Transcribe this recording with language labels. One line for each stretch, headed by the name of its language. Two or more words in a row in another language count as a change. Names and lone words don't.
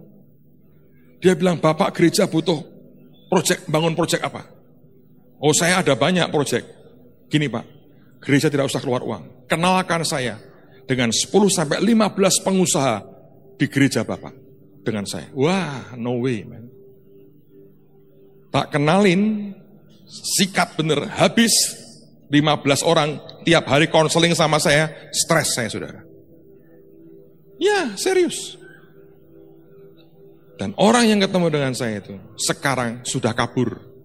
Indonesian: Dia bilang, Bapak gereja butuh bangun proyek apa? Oh saya ada banyak proyek. Gini Pak, gereja tidak usah keluar uang. Kenalkan saya dengan 10-15 pengusaha di gereja Bapak. Dengan saya. Wah,
English: no way man.
Indonesian: Tak kenalin, sikat bener, habis 15 orang tiap hari konseling sama saya, stres saya saudara. Ya, serius. Dan orang yang ketemu dengan saya itu, sekarang sudah kabur.